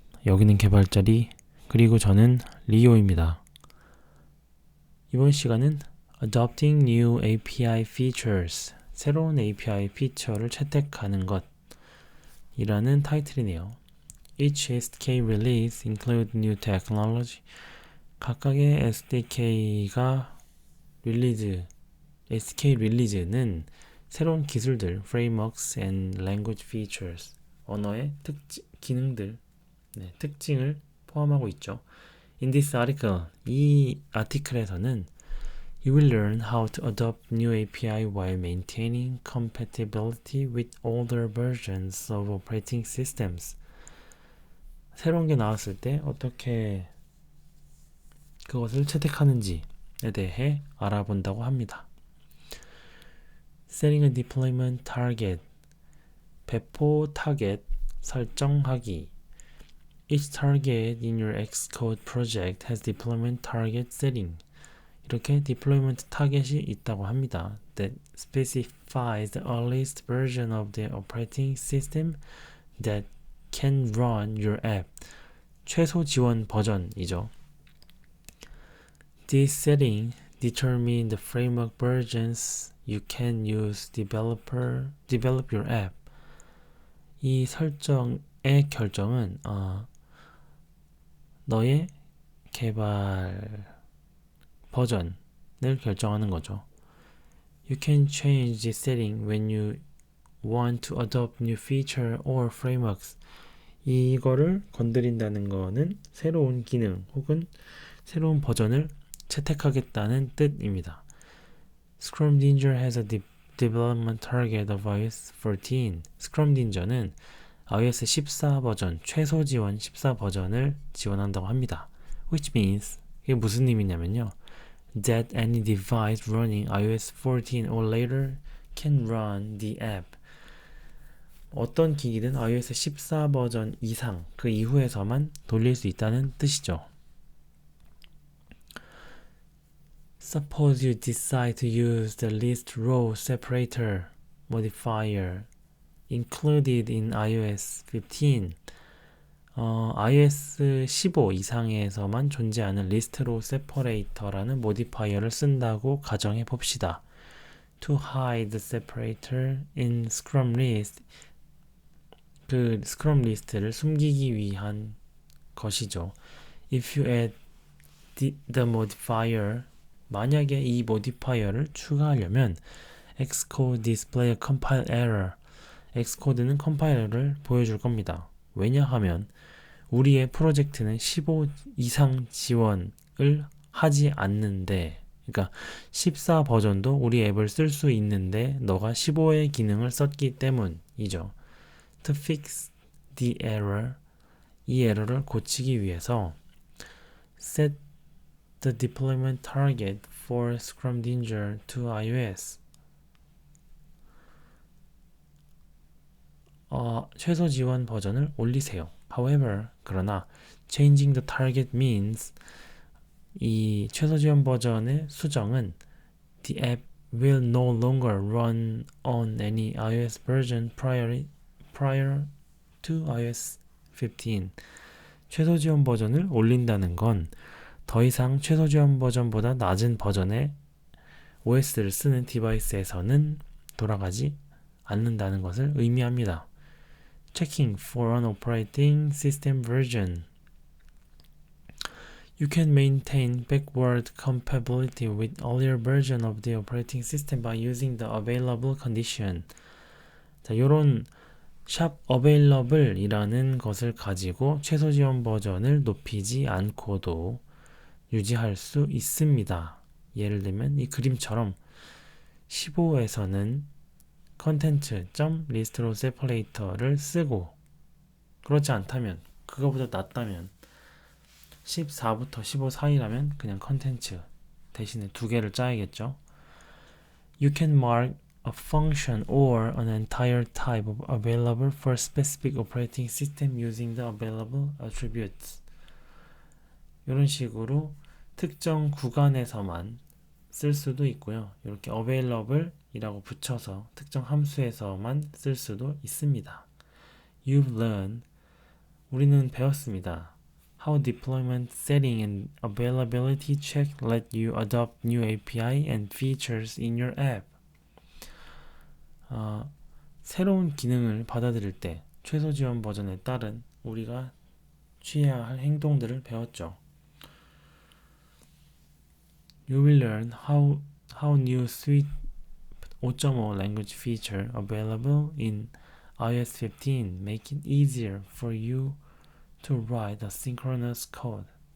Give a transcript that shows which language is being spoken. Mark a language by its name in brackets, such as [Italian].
[Korean] 여기는 개발자리, 그리고 저는 리오입니다. 이번 시간은 [English] Adopting New API Features, [Korean] 새로운 API 피처를 채택하는 것 이라는 타이틀이네요. [English] Each SDK release include new technology. [Korean] 각각의 SDK가 SDK 릴리즈는 새로운 기술들, [English] frameworks and language features, [Korean] 언어의 기능들, 특징을 포함하고 있죠. [English] In this article, [Korean] 이 아티클에서는 [English] You will learn how to adopt new API while maintaining compatibility with older versions of operating systems. [Korean] 새로운 게 나왔을 때 어떻게 그것을 채택하는지에 대해 알아본다고 합니다. [English] Setting a deployment target, [Korean] 배포 타겟 설정하기. [English] Each target in your Xcode project has deployment target setting. [Korean] 이렇게 deployment 타겟이 있다고 합니다. [English] That specifies the earliest version of the operating system that can run your app. [Korean] 최소 지원 버전이죠. [English] This setting determines the framework versions you can use develop your app. [Korean] 이 설정의 결정은 너의 개발 버전을 결정하는 거죠. [English] You can change this setting when you want to adopt new feature or frameworks. [Korean] 이거를 건드린다는 거는 새로운 기능 혹은 새로운 버전을 채택하겠다는 뜻입니다. [English] Scrumdinger has a development target of iOS 14. [Korean] Scrumdinger는 iOS 14 버전, 최소 지원 14 버전을 지원한다고 합니다. [English] Which means, [Korean] 이게 무슨 의미냐면요. [English] That any device running iOS 14 or later can run the app. [Korean] 어떤 기기든 iOS 14 버전 이상, 그 이후에서만 돌릴 수 있다는 뜻이죠. [English] Suppose you decide to use the list row separator modifier included in iOS 15. [Korean] iOS 15 이상에서만 존재하는 list row separator라는 모디파이어를 쓴다고 가정해 봅시다. [English] To hide the separator in Scrum list. [Korean] 그 Scrum 리스트를 숨기기 위한 것이죠. [English] If you add the modifier, [Korean] 만약에 이 모디파이어를 추가하려면 [English] Xcode display a compile error. [Korean] Xcode는 컴파일러를 보여줄 겁니다. 왜냐하면 우리의 프로젝트는 15 이상 지원을 하지 않는데, 그러니까 14 버전도 우리 앱을 쓸 수 있는데 너가 15의 기능을 썼기 때문이죠. [English] To fix the error, [Korean] 이 에러를 고치기 위해서 [English] set the deployment target for Scrumdinger to iOS. [Korean] 최소 지원 버전을 올리세요. [English] However, [Korean] 그러나 [English] changing the target means [Korean] 이 최소 지원 버전의 수정은 [English] the app will no longer run on any iOS version prior to iOS 15. [Korean] 최소 지원 버전을 올린다는 건 더 이상 최소 지원 버전보다 낮은 버전의 OS를 쓰는 디바이스에서는 돌아가지 않는다는 것을 의미합니다. [English] Checking for an operating system version. You can maintain backward compatibility with earlier version of the operating system by using the available condition. [Korean] 자, 요런 샵 available 이라는 것을 가지고 최소 지원 버전을 높이지 않고도 유지할 수 있습니다. 예를 들면 이 그림처럼 15에서는 content.listRowSeparator를 쓰고, 그렇지 않다면, 그거보다 낮다면 14부터 15 사이라면 그냥 컨텐츠 대신에 두 개를 짜야겠죠. [English] You can mark a function or an entire type of available for specific operating system using the available attributes. [Korean] 이런 식으로 특정 구간에서만 쓸 수도 있고요. 이렇게 available 이라고 붙여서 특정 함수에서만 쓸 수도 있습니다. [English] You've learned [Korean] 우리는 배웠습니다. [English] How deployment setting and availability check let you adopt new API and features in your app. [Korean] 새로운 기능을 받아들일 때 최소 지원 버전에 따른 우리가 취해야 할 행동들을 배웠죠. [English] You will learn how new Swift 5.5 language feature available in iOS 15 make it easier for you to write asynchronous code.